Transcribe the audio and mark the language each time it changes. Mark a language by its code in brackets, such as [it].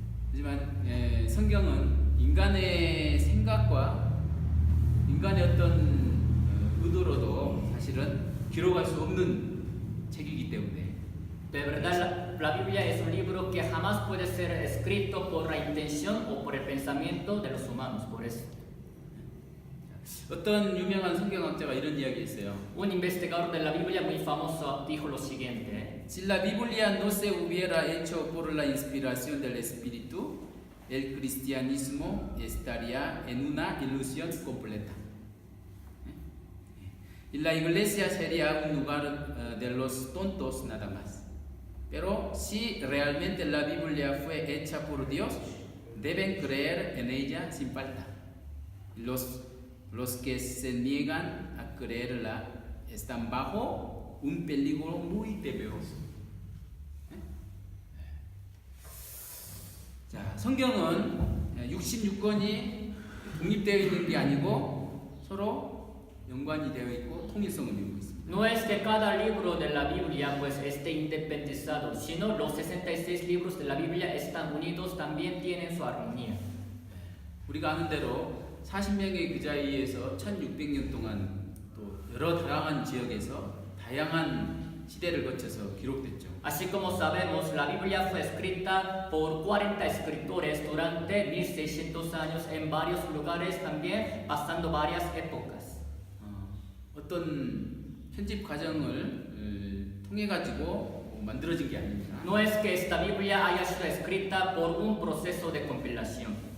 [ko] 하지만 성경은 인간의 생각과 인간의 어떤 의도로도 사실은 기록할 수 없는 책이기 때문에 [es] De verdad, la Biblia es un libro que jamás puede ser escrito por la intención o por el pensamiento de los humanos. Por eso, [ko] 어떤 유명한 성경학자가 이런 이야기했어요. [es] un investigador de la Biblia muy famoso dijo lo siguiente: Si la Biblia no se hubiera hecho por la inspiración del Espíritu, el cristianismo estaría en una ilusión completa. Y la iglesia sería un lugar de los tontos nada más. Pero si realmente la Biblia fue hecha por Dios, deben creer en ella sin falta. Los que se niegan a creerla están bajo un peligro muy temeroso. [ko] 자, 성경은 66권이 독립되어 있는 게 아니고 서로 연관이 되어 있고 통일성을 이루고 있습니다. [es] no es que cada libro de la Biblia pues esté independizado, sino los 66 libros de la Biblia están unidos, también tienen su armonía. [ko] 우리가 아는 대로 40명의 기자에 의해서 1600년 동안 또 여러 다양한 지역에서 다양한 시대를 거쳐서 기록됐죠. [es] Así como sabemos, la Biblia fue escrita por 40 escritores durante 1600 años en varios lugares, también pasando varias épocas. [ko] 어떤 편집 과정을 통해 가지고 만들어진 게 아닙니다. [es] No es que esta Biblia haya sido escrita por un proceso de compilación.